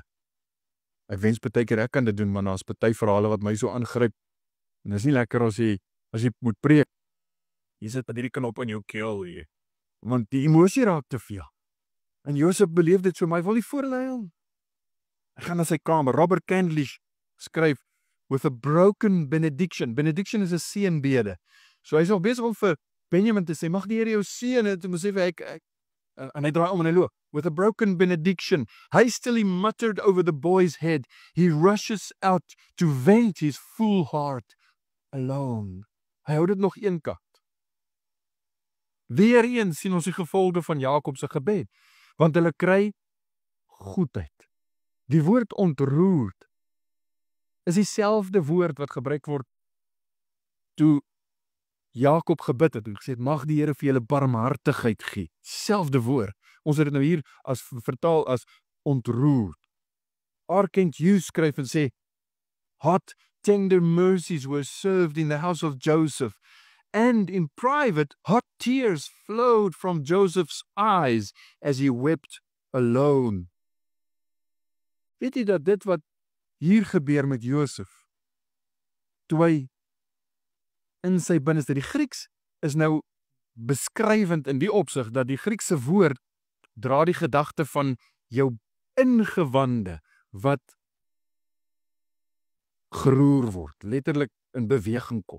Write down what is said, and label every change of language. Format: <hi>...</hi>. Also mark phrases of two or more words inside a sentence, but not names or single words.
<af>Ek wens partykeer ek kan dit doen, maar daar's party verhale wat my so aangryp. En dit is nie lekker as jy moet preek. Jy sit met hierdie knop in jou keel hier. Want die emosie raak te veel. En Josef beleef dit so, maar hy wil nie voor hulle huil. Hy gaan na sy kamer. Robert Candlish skryf,</af> <en>with a broken benediction.</en> <af>Benediction is 'n seënbede. So hy is al besig om vir Benjamin te sê, mag die Here jou seën, en toe moet sê vir en hy draai om en hy loop.</af> <en>With a broken benediction, hastily muttered over the boy's head, he rushes out to vent his full heart alone.</en> <af>Hy hou dit nog een kant. Weereens sien ons die gevolge van Jakob se gebed, want hulle kry goedheid. Die woord ontroerd is dieselfde woord wat gebruik word toe Jakob gebid het en gesê het, mag die Here vir julle barmhartigheid gee. Selfde woord. Ons het dit nou hier vertaal as ontroerd. R. Kent Hughes skryf en sê,</af> <en>hot, tender mercies were served in the house of Joseph, and in private, hot tears flowed from Joseph's eyes as he wept alone.</en> <af>Weet jy dat dit wat hier gebeur met Josef, toe hy in sy binneste, die Grieks is nou beskrywend in die opsig, dat die Griekse woord dra die gedagte van jou ingewande, wat geroer word, letterlik in beweging kom.</af>